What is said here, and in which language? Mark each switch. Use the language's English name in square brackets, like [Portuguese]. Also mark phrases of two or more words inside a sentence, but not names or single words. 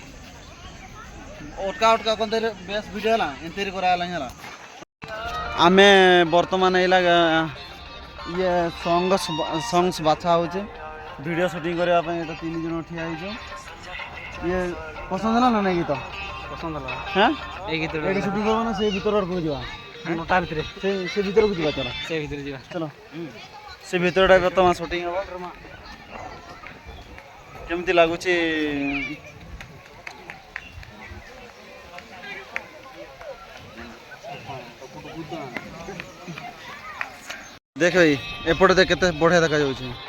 [Odia] ଅଟକା କଣ ବେଶ ଭିଡ଼ିଓ ହେଲା ଏମିତି କରାହେଲା ହେଲା ଆମେ ବର୍ତ୍ତମାନ ଏଇଲା ଇଏ ସଙ୍ଗସ୍ ବାଛା ହେଉଛି ଭିଡ଼ିଓ ସୁଟିଂ କରିବା ପାଇଁ ଏଇଟା 3 ଜଣ ଠିଆ ହେଇଛୁ ଇଏ ପସନ୍ଦ ହେଲା ନା ନାଇଁ ଗୀତ ପସନ୍ଦ ହେଲା হ্যাঁ এই গীତ ଏଇଠି ସୁଟିଂ କରିବା ନା ସେ ଭିତର ଆଡ଼କୁ ଯିବା ତା ଭିତରେ ସେ ଭିତରକୁ ଯିବା ଚାଲ ସେ ଭିତରେ ଯିବା ଚାଲ ସେ ଭିତରଟା ବର୍ତ୍ତମାନ ସୁଟିଂ ହେବ କେମିତି ଲାଗୁଛି ଦେଖ ଭାଇ ଏପଟେ ଦେଖ କେତେ ବଢ଼ିଆ ଦେଖାଯାଉଛି